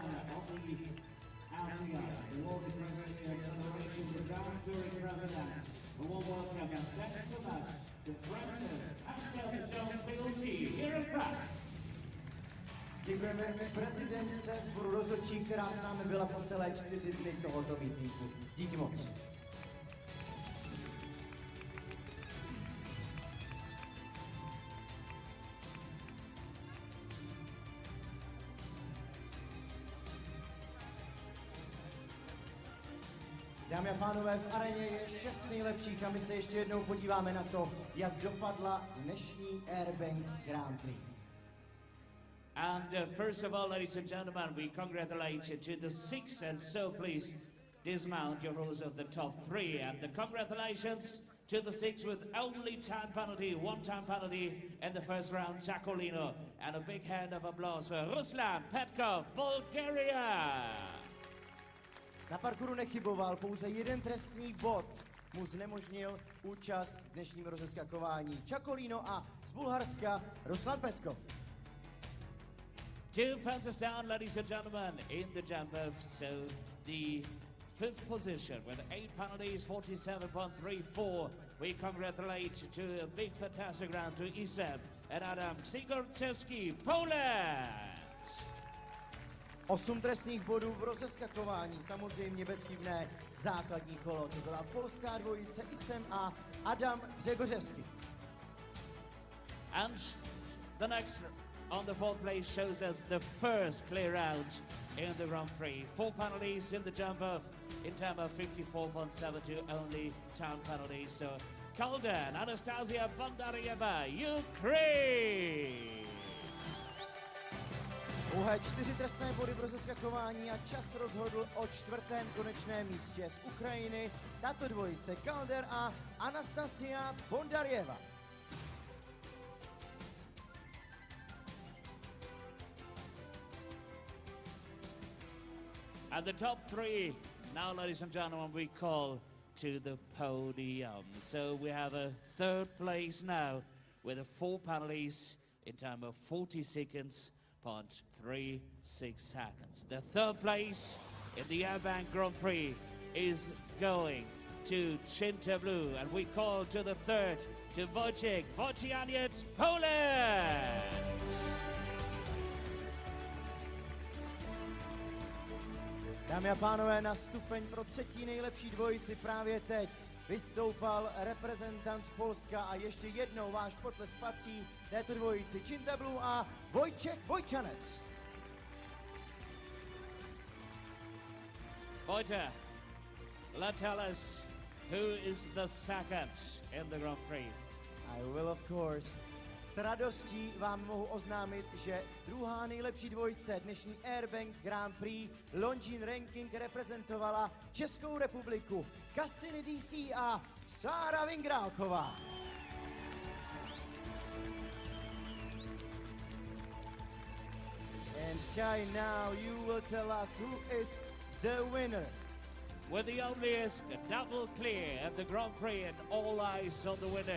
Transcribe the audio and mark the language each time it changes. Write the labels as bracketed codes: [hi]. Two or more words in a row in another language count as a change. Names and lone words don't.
[en] on the outside, the World Princess Acceleration, the Grand Touring President, a warm welcome and thanks so much to Francis Pascal John Fielty here in France. [cs] Děkujeme prezidentce sboru rozhodčí, která s námi byla po celé 4 dny tohoto mítinku. Díky moc. Dámy a pánové, v aréně je 6 nejlepších a my se ještě jednou podíváme na to, jak dopadla dnešní Airbank Grand Prix. [en] And first of all, ladies and gentlemen, we congratulate you to the 6, and so please dismount your rules of the top 3. And the congratulations to the 6 with only time penalty, 1 time penalty in the first round, Jacolino. And a big hand of applause for Ruslan Petkov, Bulgaria. [cs] Na parkouru nechyboval, pouze jeden trestný bod mu znemožnil účast v dnešním rozeskakování. Jacolino a z Bulharska Ruslan Petkov. [en] 2 fences down, ladies and gentlemen, in the jump off. So the 5th position with 8 penalties, 47.34. We congratulate to a big fantastic round to Isem and Adam Sigurczewski, Poland. [cs] 8 trestných bodů v rozeskakování, samozřejmě bezchybné základní kolo. To byla polská dvojice Isem a Adam Grzegorzewski. [en] And the next on the 4th place shows us the first clear round in the Grand Prix. 4 penalties in the jump off, in time of 54.72, only time penalties. So Kalden, Anastasia Bondaryeva, Ukraine. [cs] Pouhé 4 trestné body pro zeskakování a čas rozhodl o 4. konečném místě z Ukrajiny. Tato dvojice Calder a Anastasia Bondaryeva. [en] And the top 3, now ladies and gentlemen, we call to the podium. So we have a 3rd place now with 4 penalties in time of 40 seconds. 0.36 seconds. The 3rd place in the Airbank Grand Prix is going to Chintablu, and we call to the 3rd to Wojciech Wojcianiec, Poland. [cs] Dámy a pánové, na stupeň pro 3. nejlepší dvojici právě teď vystoupal reprezentant Polska a ještě jednou váš potlesk patří této dvojici Chintablu a Wojciech Wojcianiec. [en] Wojciech, let's tell us who is the 2nd in the Grand Prix. I will of course. [cs] S radostí vám mohu oznámit, že druhá nejlepší dvojice dnešní Airbank Grand Prix Longines Ranking reprezentovala Českou republiku Cassini DC a Sára Vingrálková. [en] And Kai, now you will tell us who is the winner. With the onlyest double clear at the Grand Prix and all eyes on the winner.